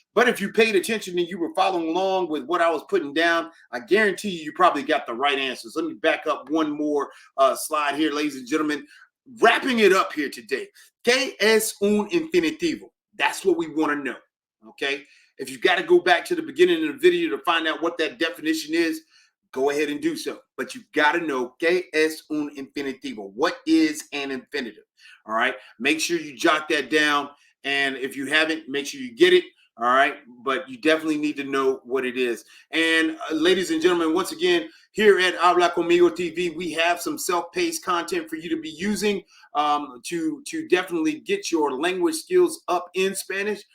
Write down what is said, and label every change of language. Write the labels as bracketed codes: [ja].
[en] But if you paid attention and you were following along with what I was putting down, I guarantee you probably got the right answers. Let me back up one more slide here, ladies and gentlemen. Wrapping it up here today. [es] ¿Qué es un infinitivo? [en] That's what we want to know, okay? If you got to go back to the beginning of the video to find out what that definition is, go ahead and do so. But you got to know, [es] ¿qué es un infinitivo? [en] What is an infinitive? All right? Make sure you jot that down. And if you haven't, make sure you get it. All right? But you definitely need to know what it is. And ladies and gentlemen, once again, here at Habla Conmigo TV, we have some self-paced content for you to be using to definitely get your language skills up in Spanish.